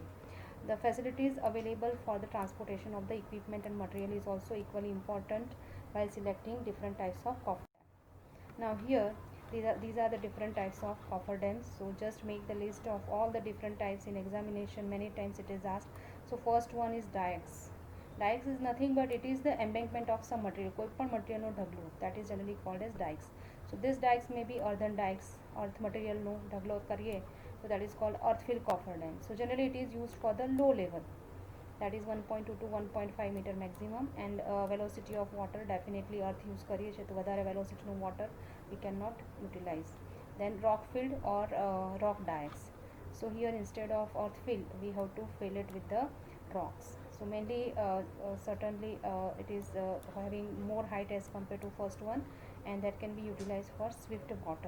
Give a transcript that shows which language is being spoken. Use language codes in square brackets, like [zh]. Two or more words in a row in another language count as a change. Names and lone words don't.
[en] The facilities available for the transportation of the equipment and material is also equally important while selecting different types of coffer dam. Now here these are the different types of coffer dams. So just make the list of all the different types. In examination many times it is asked. So first one is dikes. Dikes is nothing but it is the embankment of some material, [gu] કોઈ પણ material નો ઢગલો, [en] that is generally called as dikes. So these dikes may be earthen dikes, earth material [gu] નો ઢગલો કરીએ, [en] so that is called earth fill coffer dam. So generally it is used for the low level, that is 1.2 to 1.5 meter maximum, and velocity of water definitely earth use [gu] કરીએ છીએ, તો વધારે [en] velocity નો water we cannot utilize. Then rock filled or rock dikes. So here instead of earth fill we have to fill it with the rocks. So mainly certainly it is having more height as compared to first one, and that can be utilized for swift water.